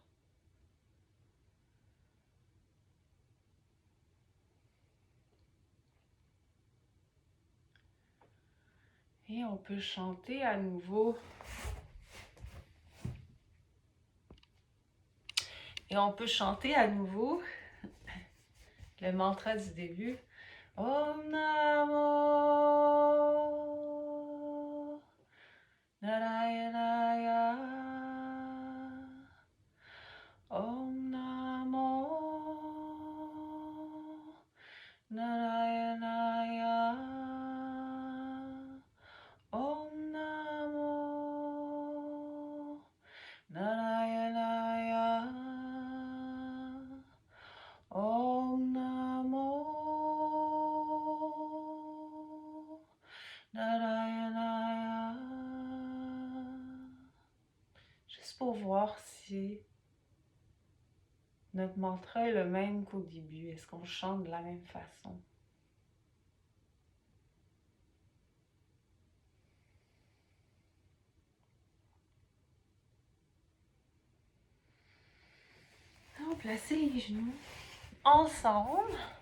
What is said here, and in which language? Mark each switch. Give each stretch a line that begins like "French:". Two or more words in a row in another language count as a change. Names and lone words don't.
French: Et on peut chanter à nouveau. Le mantra du début.
Sanskrit: ॐ नमो नारायणाय. ॐ नमो नारायणाय. ॐ नमो नारायणाय. ॐ नमो नारायणाय.
French: Juste pour voir si notre mantra est le même qu'au début. Est-ce qu'on chante de la même façon? On va placer les genoux ensemble.